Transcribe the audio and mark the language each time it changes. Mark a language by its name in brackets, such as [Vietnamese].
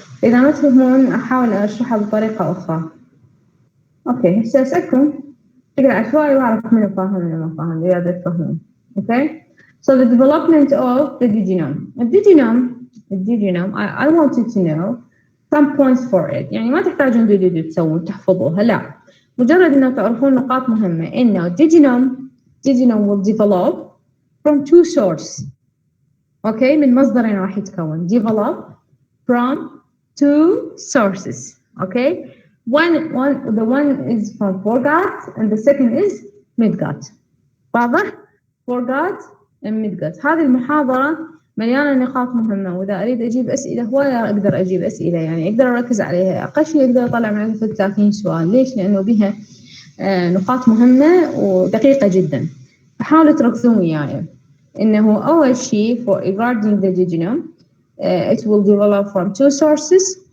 [Arabic] إذا ما تفهمون أحاول أشرحها بطريقة أخرى. أوكي، هسه أسألكم أقرأ عشوائي وأعرف منو فاهم ومنو ما فاهم إذا تفهمون. [English] Okay, so the development of the duodenum. The duodenum I wanted to know some points for it. [Arabic] يعني ما تحتاجون تسوون تحفظوها، لا مجرد انه تعرفون نقاط مهمة. [English] انه jejunum will develop from two sources. [Arabic] Okay, من مصدرين راح يتكون. [English] Develop from two sources. Okay, the one is from foregut and the second is midgut. [Arabic] واضح؟ [English] foregut and midgut. [Arabic] هذه المحاضرة مليانة نقاط مهمة، وإذا أريد أجيب أسئلة هواية أقدر أجيب أسئلة، يعني أقدر أركز عليها. أقل شيء أقدر أطلع من عندها 30 سؤال. ليش؟ لأنه بها نقاط مهمة ودقيقة جدا. فحاولوا تركزون وياي. إنه أول شيء [English] for regarding the jejunum it will develop from two sources.